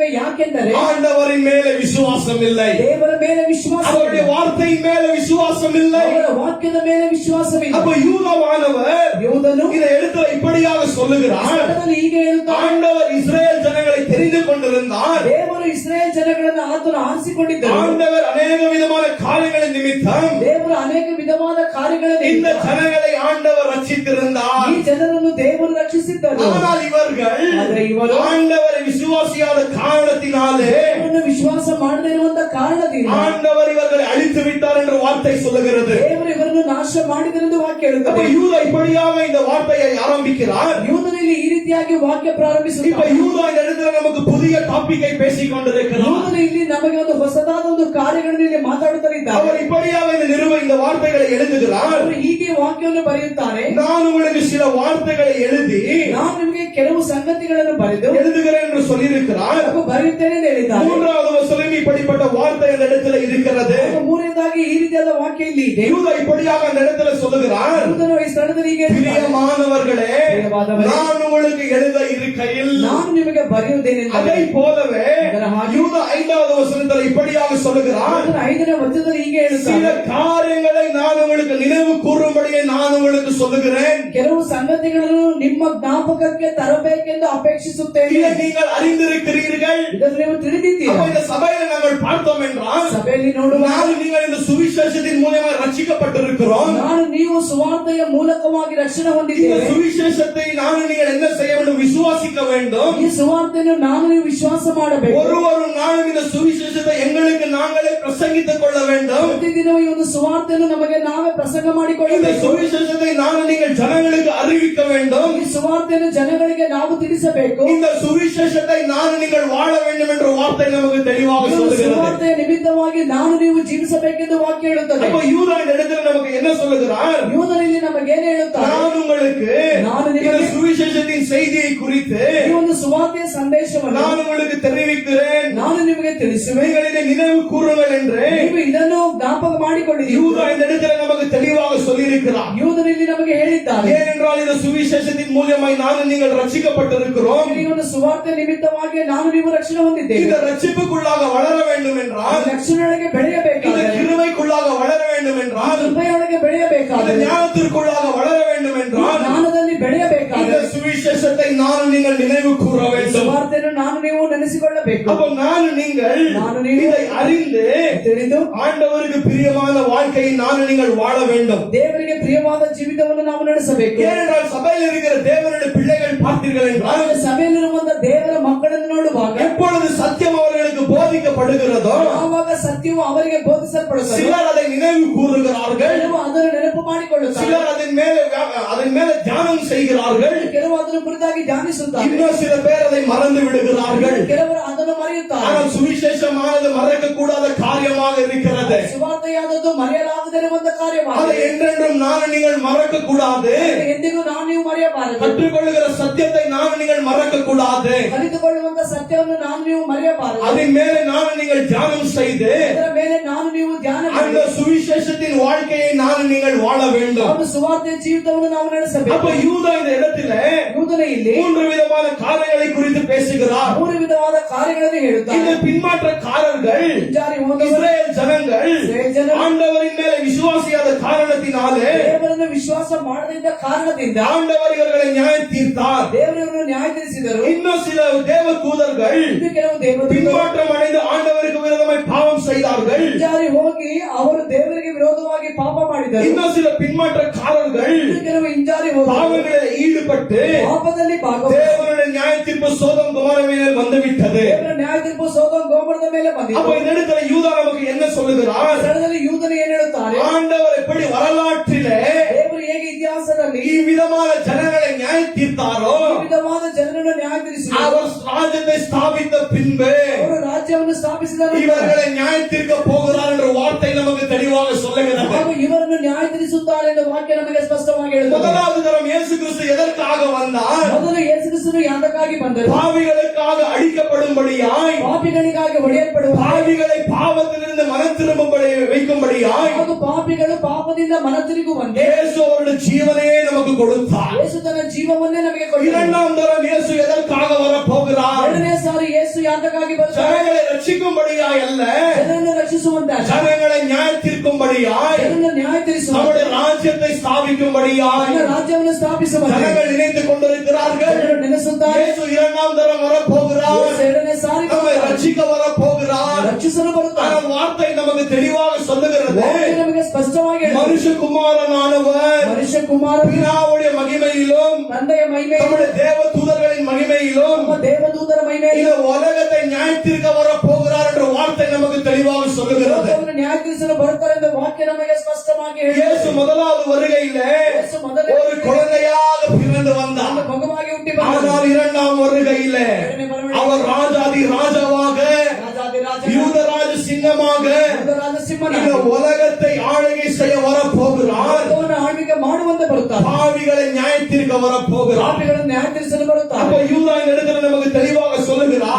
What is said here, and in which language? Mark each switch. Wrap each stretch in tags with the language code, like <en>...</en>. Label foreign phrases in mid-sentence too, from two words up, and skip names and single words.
<kn>ಯಾಕೆಂದರೆ</kn> <ta>ஆண்டவரின் மேலே விசுவாசம் இல்லை,</ta> <kn>ದೇವರ ಮೇಲೆ ವಿಶ್ವಾಸ</kn> <ta>அவருடைய வார்த்தையின் மேலே விசுவாசம் இல்லை.</ta> <kn>ಅವರ ವಾಕ್ಯದ ಮೇಲೆ ವಿಶ್ವಾಸವಿಲ್ಲ.</kn> <ta>அப்ப யூதவானவர்</ta> <kn>ಯೂದನು</kn> <ta>இதை எடுத்து இப்படியாக சொல்லுகிறார்.</ta> <kn>ಸ್ಥಳದಲ್ಲಿ ಹೀಗೆ ಹೇಳುತ್ತಾರೆ,</kn> <ta>ஆண்டவர் இஸ்ரேல் ஜனங்களை தெரிந்து கொண்டிருந்தார்.</ta> <kn>ದೇವರು ಇಸ್ರಾಯೇಲ್ ಜನಗಳನ್ನು ಆತನು ಆರಿಸಿಕೊಂಡಿದ್ದರು.</kn> <ta>ஆண்டவர் அநேக விதமான காரியங்களின் நிமித்தம்</ta> <kn>ದೇವರು ಅನೇಕ ವಿಧವಾದ ಕಾರ್ಯಗಳನ್ನು</kn> <ta>இந்த ஜனங்களை ஆண்டவர் ரட்சித்திருந்தார்.</ta> <kn>ಈ ಜನರನ್ನು ದೇವರು ರಕ್ಷಿಸಿದ್ದರು.</kn> <ta>ஆனால் இவர்கள்</ta> <kn>ಆದರೆ ಇವರು</kn> <ta>ஆண்டவரை விசுவாசியாத காரணத்தினாலே</ta> <kn>ದೇವರನ್ನು ವಿಶ್ವಾಸ ಮಾಡದೇ ಇರುವಂತ ಕಾರಣದಿಂದ</kn> <ta>ஆண்டவர் இவர்களை அழித்து விட்டார் என்ற வார்த்தை சொல்லுகிறது.</ta> <kn>ದೇವರು ಇವರನ್ನು ನಾಶ ಮಾಡಿದರೆಂದು ವಾಕ್ಯ</kn> <ta>அப்ப</ta> <kn>ಹೇಳುತ್ತದೆ.</kn> <ta>யூதா இப்படியாக இந்த வார்த்தையை ஆரம்பிக்கிறார்.</ta> <kn>ಯೂದನಲ್ಲಿ ಈ ರೀತಿಯಾಗಿ ವಾಕ್ಯ</kn> <ta>இப்ப</ta> <kn>ಪ್ರಾರಂಭಿಸುತ್ತಾರೆ.</kn> <ta>யூதா இந்த இடத்துல நமக்கு புதிய டாபிக்கை பேசிக் கொண்டிருக்கிறார்.</ta> <kn>ಯೂದನು ಇಲ್ಲಿ ನಮಗೆ ಒಂದು ಹೊಸದಾದ ಒಂದು ಕಾರ್ಯಗಳನ್ನು ಇಲ್ಲಿ ಮಾತಾಡುತ್ತಿದ್ದಾರೆ.</kn> <ta>அவர் இப்படியாக இந்த வார்த்தைகளை எழுதுகிறார்.</ta> <kn>ಅವರು ಹೀಗೆ ವಾಕ್ಯವನ್ನು ಬರೆಯುತ್ತಾರೆ,</kn> <ta>நான் உங்களுக்கு சில வார்த்தைகளை எழுதி</ta> <kn>ನಾನು ನಿಮಗೆ ಕೆಲವು ಸಂಗತಿಗಳನ್ನು ಬರೆದು</kn> <ta>எழுதுகிறேன் என்று சொல்லியிருக்கிறார்.</ta> <kn>ಬರೆಯುತ್ತೇನೆ ಎಂದು ಹೇಳಿದ್ದಾರೆ.</kn> <ta>3வது வசனம் இப்படிப்பட்ட வார்த்தை அந்த இடத்துல இருக்கிறது.</ta> <kn>ಮೂರನೇದಾಗಿ ಈ ರೀತಿಯಾದ ವಾಕ್ಯ ಇಲ್ಲಿ ಇದೆ.</kn> <ta>யூதா இப்படியாக அந்த இடத்துல சொல்லுகிறார்,</ta> <kn>ಯೂದನು ಈ ಸ್ಥಳದಲ್ಲಿ ಹೀಗೆ ಹೇಳ್ತಾನೆ,</kn> <ta>பிரியமானவர்களே, பிரியமானவரே, நான் உங்களுக்கு எழுத இருக்கையில்</ta> <kn>ನಾನು ನಿಮಗೆ ಬರೆಯುವುದೇನೆ.</kn> <ta>அதை போலவே யூதா 5வது வசனத்தில் இப்படியாக சொல்லுகிறார்,</ta> <kn>5ನೇ ವಚನದಲ್ಲಿ ಹೀಗೆ</kn> <ta>சில</ta> <kn>ಹೇಳುತ್ತಾರೆ,</kn> <ta>காரியங்களை நான் உங்களுக்கு நினைவு கூறும்படியே நான் உங்களுக்கு சொல்லுகிறேன்.</ta> <kn>ಕೆಲವು ಸಂಗತಿಗಳನ್ನು ನಿಮ್ಮ ಜ್ಞಾಪಕಕ್ಕೆ ತರಬೇಕೆಂದು ಅಪೇಕ್ಷಿಸುತ್ತೇನೆ.</kn> <ta>இதை நீங்கள் அறிந்திருக்கிறீர்கள்.</ta> <kn>ಇದನ್ನು ನೀವು ತಿಳಿದಿದ್ದೀರಾ.</kn> <ta>அப்ப இந்த சபையில நாங்கள் பார்த்தோம் என்றால்</ta> <kn>ಸಭೆಯಲ್ಲಿ ನೋಡುವ</kn> <ta>நான் நீங்கள் இந்த சுவிசேஷத்தின் மூலமாக ரட்சிக்கப்பட்டிருக்கிறோம்.</ta> <kn>ನಾನು ನೀವು ಸುವಾರ್ತೆಯ ಮೂಲಕವಾಗಿ ರಕ್ಷಣೆ</kn> <ta>இந்த</ta> <kn>ಹೊಂದಿದ್ದೇವೆ.</kn> <ta>சுவிசேஷத்தை நான் நீங்கள் என்ன செய்ய வேண்டும்? விசுவாசிக்க வேண்டும்.</ta> <kn>ಈ ಸುವಾರ್ತೆಯನ್ನು ನಾನು ನೀವು ವಿಶ್ವಾಸ ಮಾಡಬೇಕು.</kn> <ta>ஒரு நாளும் இந்த சுவிசேஷத்தை எங்களுக்கு நாங்களே பிரசங்கித்துக் கொள்ள வேண்டும்.</ta> <kn>ಪ್ರತಿದಿನವೂ ಈ ಒಂದು ಸುವಾರ್ತೆಯನ್ನು ನಮಗೆ ನಾವೇ ಪ್ರಸಂಗ</kn> <ta>இந்த</ta> <kn>ಮಾಡಿಕೊಳ್ಳಬೇಕು.</kn> <ta>சுவிசேஷத்தை நான் நீங்கள் ஜனங்களுக்கு அறிவிக்க வேண்டும்.</ta> <kn>ಈ ಸುವಾರ್ತೆಯನ್ನು ಜನಗಳಿಗೆ ನಾವು ತಿಳಿಸಬೇಕು.</kn> <ta>இந்த சுவிசேஷத்தை நான் நீங்கள் வாழ வேண்டும் என்ற வார்த்தை நமக்கு தெளிவாக</ta> <kn>ಈ ಒಂದು</kn> <ta>சொல்லுகிறது.</ta> <kn>ಸುವಾರ್ತೆಯ ನಿಮಿತ್ತವಾಗಿ ನಾನು ನೀವು ಜೀವಿಸಬೇಕೆಂದು ವಾಕ್ಯ ಹೇಳುತ್ತದೆ.</kn> <ta>அப்ப யூதா இந்த இடத்துல நமக்கு என்ன சொல்லுகிறார்?</ta> <kn>ಯೂದನಲ್ಲಿ ನಮಗೇನು ಹೇಳುತ್ತಾರೆ,</kn> <ta>நான் உங்களுக்கு</ta> <kn>ನಾನು</kn> <ta>இந்த</ta> <kn>ನಿಮಗೆ</kn> <ta>சுவிசேஷத்தின் செய்தியை குறித்து</ta> <kn>ಈ ಒಂದು ಸುವಾರ್ತೆಯ ಸಂದೇಶವನ್ನು</kn> <ta>நான் உங்களுக்கு தெரிவிக்கிறேன்.</ta> <kn>ನಾನು ನಿಮಗೆ ತಿಳಿಸುವೆ.</kn> <ta>நீங்கள் இதை நினைவு கூறுங்கள் என்று</ta> <kn>ನೀವು ಇದನ್ನು ಜ್ಞಾಪಕ ಮಾಡಿಕೊಳ್ಳಿರಿ.</kn> <ta>யூதா இந்த இடத்துல நமக்கு தெளிவாக சொல்லியிருக்கிறார்.</ta> <kn>ಯೂದನಲ್ಲಿ ನಮಗೆ ಹೇಳಿದ್ದಾರೆ,</kn> <ta>ஏனென்றால் இந்த சுவிசேஷத்தின் மூலமாய் நான் நீங்கள் ரட்சிக்கப்பட்டிருக்கிறோம்.</ta> <kn>ಈ ಒಂದು ಸುವಾರ್ತೆ ನಿಮಿತ್ತವಾಗಿ ನಾನು ನೀವು ರಕ್ಷಣೆ ಹೊಂದಿದ್ದೇವೆ.</kn> <ta>இந்த ரட்சிப்புக்குள்ளாக வளர வேண்டும் என்றால்,</ta> <kn>ರಕ್ಷಣೆಯೊಳಗೆ</kn> <ta>இந்த</ta> <kn>ಬೆಳೆಯಬೇಕಾದರೆ,</kn> <ta>கிருபைக்குள்ளாக வளர வேண்டும் என்றால்,</ta> <kn>ಕೃಪೆಯೊಳಗೆ</kn> <ta>இந்த</ta> <kn>ಬೆಳೆಯಬೇಕಾದರೆ,</kn> <ta>ஞானத்திற்குள்ளாக வளர வேண்டும் என்றால்</ta> <kn>ಜ್ಞಾನದಲ್ಲಿ</kn> <ta>இந்த</ta> <kn>ಬೆಳೆಯಬೇಕಾದರೆ</kn> <ta>சுவிசேஷத்தை நான் நீங்கள் நினைவு கூற</ta> <kn>ಈ</kn> <ta>வேண்டும்.</ta> <kn>ಸುವಾರ್ತೆಯನ್ನು ನಾನು ನೀವು ನೆನೆಸಿಕೊಳ್ಳ ನಡೆಸಿಕೊಳ್ಳಬೇಕು.</kn> <ta>அப்ப நான் நீங்கள் இதை அறிந்து</ta> <kn>ತಿಳಿದು</kn> <ta>ஆண்டவருக்கு பிரியமான வாழ்க்கையை நான் நீங்கள் வாழ வேண்டும்.</ta> <kn>ದೇವರಿಗೆ ಪ್ರಿಯವಾದ ಜೀವಿತವನ್ನು ನಾವು ನಡೆಸಬೇಕು.</kn> <ta>ஏனென்றால் சபையில் இருக்கிற தேவனுடைய பிள்ளைகள் பார்த்தீர்கள் என்றால்</ta> <kn>ಸಭೆಯಲ್ಲಿರುವಂತ ದೇವರ ಮಕ್ಕಳನ್ನು ನೋಡುವಾಗ</kn> <ta>எப்பொழுது சத்தியம் அவர்களுக்கு போதிக்கப்படுகிறதோ</ta> <kn>ಯಾವಾಗ ಸತ್ಯವು ಅವರಿಗೆ ಬೋಧಿಸಲ್ಪಡುತ್ತದೆ</kn> <ta>சிலர் அதை நினைவு கூறுகிறார்கள்,</ta> <kn>ಕೆಲವು ಅದನ್ನು ನೆನಪು ಮಾಡಿಕೊಳ್ಳುತ್ತಾರೆ,</kn> <ta>சிலர் அதன் மேல தியானம் செய்கிறார்கள்,</ta> <kn>ಕೆಲವು ಅದನ್ನು ಕುರಿತಾಗಿ ಧ್ಯಾನಿಸುತ್ತಾರೆ,</kn> <ta>இன்னும் சில பேர் அதை மறந்து விடுகிறார்கள்.</ta> <kn>ಕೆಲವರು ಅದನ್ನು ಮರೆಯುತ್ತಾರೆ.</kn> <ta>ஆனால் சுவிசேஷமானது மறக்க கூடாத காரியமாக இருக்கிறது.</ta> <kn>ಸುವಾರ್ತೆಯಾದದ್ದು ಮರೆಯಲಾಗದಿರುವಂತ</kn> <ta>அதை</ta> <kn>ಕಾರ್ಯವಾಗಿದೆ.</kn> <ta>என்றென்றும் நான் நீங்கள் மறக்க கூடாது.</ta> <kn>ಎಂದಿಗೂ ನಾವು ನೀವು ಮರೆಯಬಾರದು.</kn> <ta>கற்றுக்கொள்ளுகிற சத்தியத்தை நான் நீங்கள் மறக்க கூடாது.</ta> <kn>ಕಲಿತುಕೊಳ್ಳುವಂತ ಸತ್ಯವನ್ನು ನಾನು ನೀವು ಮರೆಯಬಾರದು.</kn> <ta>அதன் மேலே நான் நீங்கள் தியானம் செய்து</ta> <kn>ಅದರ ಮೇಲೆ ನಾನು ನೀವು ಧ್ಯಾನ</kn> <ta>அந்த</ta> <kn>ಮಾಡಿ</kn> <ta>சுவிசேஷத்தின் வாழ்க்கையை நான் நீங்கள் வாழ வேண்டும்.</ta> <kn>ಅವನು ಸುವಾರ್ತೆಯ ಜೀವಿತವನ್ನು ನಾವು ನಡೆಸಬೇಕು.</kn> <ta>அப்ப யூதா இந்த இடத்துல</ta> <kn>ಯೂದನ ಇಲ್ಲಿ</kn> <ta>3 விதமான காரியங்களை குறித்து பேசுகிறார்.</ta> <kn>3 ವಿಧವಾದ ಕಾರ್ಯಗಳನ್ನು</kn> <ta>இந்த</ta> <kn>ಹೇಳುತ್ತಾರೆ.</kn> <ta>பின்மாற்றக்காரர்கள்</ta> <kn>ಹಿಂಜಾರಿ ಹೋದವರು,</kn> <ta>இஸ்ரேல் ஜனங்கள்</ta> <kn>ಇಸ್ರಾಯೇಲ್ ಜನರು</kn> <ta>ஆண்டவரின் மேல விசுவாசியாத காரணத்தினாலே</ta> <kn>ದೇವರನ್ನು ವಿಶ್ವಾಸ ಮಾಡದಿದ್ದ ಕಾರಣದಿಂದ</kn> <ta>ஆண்டவர் இவர்களை நியாயம் தீர்த்தார்.</ta> <kn>ದೇವರನ್ನು ನ್ಯಾಯ ತೀರಿಸಿದರು.</kn> <ta>இன்னும் சில தேவதூதர்கள்</ta> <kn>ಇನ್ನು ಕೆಲವು ದೇವದೂತರು</kn> <ta>பின்மாற்றம் அடைந்து ஆண்டவருக்கு விரோதமாய் பாவம் செய்தார்கள்.</ta> <kn>ಹಿಂಜಾರಿ ಹೋಗಿ ಅವರು ದೇವರಿಗೆ ವಿರೋಧವಾಗಿ ಪಾಪ ಮಾಡಿದರು.</kn> <ta>இன்னும் சில பின்மாற்றக்காரர்கள்</ta> <kn>ಇನ್ನು ಕೆಲವು ಹಿಂಜಾರಿ ಹೋಗಿ</kn> <ta>பாவங்களில் ஈடுபட்டு</ta> <kn>ಪಾಪದಲ್ಲಿ ಭಾಗವಹಿಸಿ</kn> <ta>தேவனுடைய நியாய தீர்ப்பு சோதம் குமார மேலே வந்துவிட்டது.</ta> <kn>ದೇವರ ನ್ಯಾಯ ತೀರ್ಪು ಸೋದೋಮ್ ಗೋಮರದ ಮೇಲೆ</kn> <ta>அப்ப</ta> <kn>ಬಂದಿತು.</kn> <ta>இந்த இடத்துல யூதா நமக்கு என்ன</ta> <kn>ಆ</kn> <ta>சொல்லுகிறார்?</ta> <kn>ಸ್ಥಳದಲ್ಲಿ ಯೂದನು ಏನ್ ಹೇಳುತ್ತಾರೆ?</kn> <ta>ஆண்டவர் எப்படி வரலாற்றிலே</ta> <kn>ದೇವರು ಹೇಗೆ ಇತಿಹಾಸದಲ್ಲಿ</kn> <ta>ಈ விதமான ஜனங்களை நியாய தீர்த்தாரோ</ta> <kn>ಈ ವಿಧವಾದ ಜನರನ್ನು ನ್ಯಾಯ ತೀರಿಸಿದರು.</kn> <ta>அவர் ராஜ்யத்தை ஸ்தாபித்த பின்பு</ta> <kn>ಅವರು ರಾಜ್ಯವನ್ನು ಸ್ಥಾಪಿಸಿದ ನಂತರ</kn> <ta>இவர்களை நியாய தீர்க்க போகிறார் என்ற வார்த்தை நமக்கு தெளிவாக சொல்லுகிறது.</ta> <kn>ಹಾಗೂ ಇವರನ್ನು ನ್ಯಾಯ ತೀರಿಸುತ್ತಾರೆ ಎಂದು ವಾಕ್ಯ ನಮಗೆ ಸ್ಪಷ್ಟವಾಗಿ ಹೇಳುತ್ತದೆ.</kn> <ta>முதலாவது தரம் இயேசு கிறிஸ்து எதற்காக வந்தார்?</ta> <kn>ಮೊದಲು ಯೇಸು ಕ್ರಿಸ್ತನು ಯಾತಕ್ಕಾಗಿ ಬಂದರು?</kn> <ta>பாவிகளுக்காக அழிக்கப்படும்படியாய்,</ta> <kn>ಪಾಪಿಗಳಿಗಾಗಿ ಹೊಡೆಯಲ್ಪಡುವ</kn> <ta>பாவிகளை பாவத்திலிருந்து மனம் திரும்பும்படி வைக்கும்படியாய்</ta> <kn>ಹಾಗೂ ಪಾಪಿಗಳು ಪಾಪದಿಂದ ಮನ ತಿರುಗುವಂತೆ</kn> <ta>இயேசு அவருடைய ஜீவனையே நமக்கு கொடுத்தார்.</ta> <kn>ಯೇಸು ತನ್ನ ಜೀವವನ್ನೇ ನಮಗೆ ಕೊಟ್ಟರು.</kn> <ta>இரண்டாம் தரம் இயேசு எதற்காக வர போகிறார்?</ta> <kn>ಎರಡನೇ ಸಾರಿ ಯೇಸು ಯಾತಕ್ಕಾಗಿ ಬರ್ತಾರೆ?</kn> <ta>ஜனங்களை ரட்சிக்கும்படியாய் அல்ல,</ta> <kn>ಜನರನ್ನು ರಕ್ಷಿಸುವಂತೆ,</kn> <ta>ஜனங்களை நியாய தீர்க்கும்படியாய்,</ta> <kn>ಜನರನ್ನು ನ್ಯಾಯ ತೀರಿಸುವಂತೆ,</kn> <ta>நம்முடைய ராஜ்யத்தை ஸ்தாபிக்கும்படியாய்</ta> <kn>ತನ್ನ ರಾಜ್ಯವನ್ನು ಸ್ಥಾಪಿಸುವಂತೆ</kn> <ta>ஜனங்கள் நினைத்துக் கொண்டிருக்கிறார்கள்.</ta> <kn>ಜನರು ನೆನೆಸುತ್ತಾರೆ.</kn> <ta>இயேசு இரண்டாம் தரம் வர போகிறார்,</ta> <kn>ಯೇಸು ಎರಡನೇ ಸಾರಿ</kn> <ta>நம்மை</ta> <kn>ಬರ್ತಾರೆ.</kn> <ta>ரட்சிக்க வர போகிறார்.</ta> <kn>ರಕ್ಷಿಸಲು ಬರುತ್ತಾರೆ.</kn> <ta>ஆனால் வார்த்தை நமக்கு தெளிவாக சொல்லுகிறது,</ta> <kn>ವಾಕ್ಯ ನಮಗೆ ಸ್ಪಷ್ಟವಾಗಿ ಹೇಳುತ್ತದೆ.</kn> <ta>மனுஷகுமாரனானவர்</ta> <kn>ಮನುಷ್ಯ ಕುಮಾರ</kn> <ta>பிதாவுடைய மகிமையிலும்</ta> <kn>ತಂದೆಯ ಮಹಿಮೆ,</kn> <ta>நம்முடைய தேவ தூதர்களின் மகிமையிலும்</ta> <kn>ನಮ್ಮ ದೇವದೂತರ ಮಹಿಮೆ,</kn> <ta>இந்த உலகத்தை நியாயத்திற்க வர போகிறார் என்ற வார்த்தை நமக்கு தெளிவாக சொல்லுகிறது.</ta> <kn>ಲೋಕವನ್ನು ನ್ಯಾಯ ತೀರಿಸಲು ಬರುತ್ತಾರೆ ಎಂದು ವಾಕ್ಯ ನಮಗೆ ಸ್ಪಷ್ಟವಾಗಿ</kn> <ta>இயேசு</ta> <kn>ಹೇಳುತ್ತದೆ.</kn> <ta>முதலாவது வருகையிலே</ta> <kn>ಯೇಸು ಮೊದಲೇ</kn> <ta>ஒரு குழந்தையாக பிறந்து வந்தார்.</ta> <kn>ಒಂದು ಮಗುವಾಗಿ ಹುಟ್ಟಿ ಬಂದನು.</kn> <ta>ஆனால் இரண்டாம் வருகையிலே</ta> <kn>ಎರಡನೇ ಬರವಣಿಗೆ</kn> <ta>அவர் ராஜாதி ராஜாவாக,</ta> <kn>ರಾಜಾಧಿರಾಜ,</kn> <ta>யூதராஜ சிங்கமாக</ta> <kn>ಯುದ್ಧರಾಜ ಸಿಂಹನ</kn> <ta>இந்த உலகத்தை ஆளுகை செய்ய வர போகிறார்.</ta> <kn>ಲೋಕವನ್ನು ಆಳ್ವಿಕೆ ಮಾಡುವಂತೆ ಬರುತ್ತಾರೆ.</kn> <ta>பாவிகளை நியாயத்திற்க வர போகிறார்.</ta> <kn>ಪಾಪಿಗಳನ್ನು ನ್ಯಾಯ ತೀರಿಸಲು</kn> <ta>அப்ப</ta> <kn>ಬರುತ್ತಾರೆ.</kn> <ta>யூதா இந்த இடத்துல நமக்கு தெளிவாக சொல்லுகிறார்,</ta>